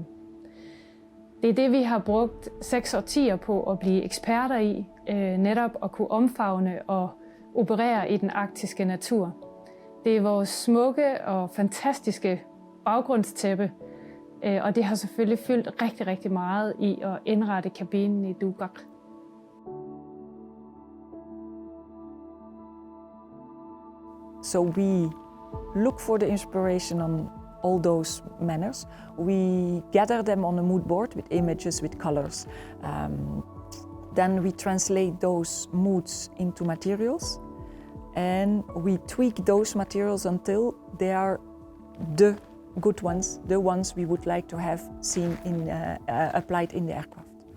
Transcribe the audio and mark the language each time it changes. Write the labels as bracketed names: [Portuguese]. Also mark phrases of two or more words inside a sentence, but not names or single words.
[Danish] Det er det, vi har brugt 6 årtier på at blive eksperter i, netop at kunne omfavne og operere i den arktiske natur. Det er vores smukke og fantastiske baggrundstæppe, og det har selvfølgelig fyldt rigtig, rigtig meget i at indrette kabinen i Tuukkaq. [English] So we look for the inspiration on all those manners. We gather them on a mood board with images, with colors. Then we translate those moods into materials, and we tweak those materials until they are the good ones, the ones we would like to have seen in, applied in the aircraft.